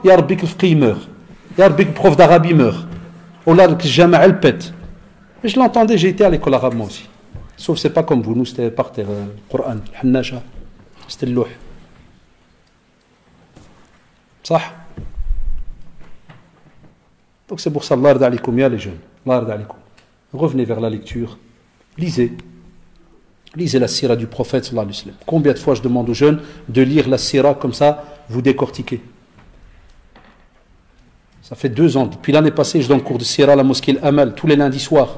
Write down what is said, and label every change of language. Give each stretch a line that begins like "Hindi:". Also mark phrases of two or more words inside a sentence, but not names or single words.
Arabic: يا ربي,
French: que le frère meurt.
Arabic: يا ربي,
French: que le prof d'arabe meurt. Wallah, que jamais elle pète. Mais je l'entendais, j'ai été à l'école arabe moi aussi. Sauf c'est pas comme vous, nous c'était par terre, le Coran, le Hannasha, c'était le louh. Ça. Donc c'est pour ça,
Arabic: الله يرضى عليكم، يا
French: les jeunes.
Arabic: الله يرضى عليكم.
French: Revenez vers la lecture, lisez. Lisez la sira du prophète
Arabic: صلى الله عليه وسلم.
French: Combien de fois je demande aux jeunes de lire la sira comme ça, vous décortiquez. Ça fait 2 ans, depuis l'année passée, je donne cours de sira à la mosquée Al-Amal, tous les lundis soirs.